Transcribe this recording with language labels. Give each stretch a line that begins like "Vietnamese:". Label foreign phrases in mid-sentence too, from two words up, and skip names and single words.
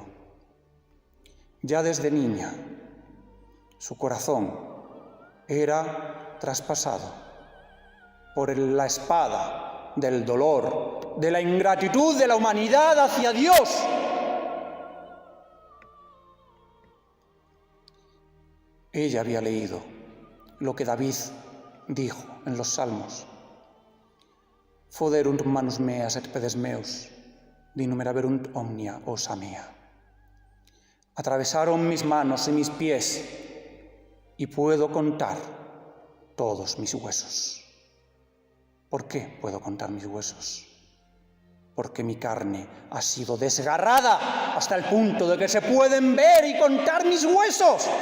Spanish: Ya desde niña, su corazón era traspasado por la espada del dolor, de la ingratitud de la humanidad hacia Dios. Ella había leído lo que David dijo en los Salmos:
Latin: Foderunt manus meas et pedes meus, dinumeraverunt omnia osa mea.
Spanish: Atravesaron mis manos y mis pies, y puedo contar todos mis huesos. ¿Por qué puedo contar mis huesos? Porque mi carne ha sido desgarrada hasta el punto de que se pueden ver y contar mis huesos.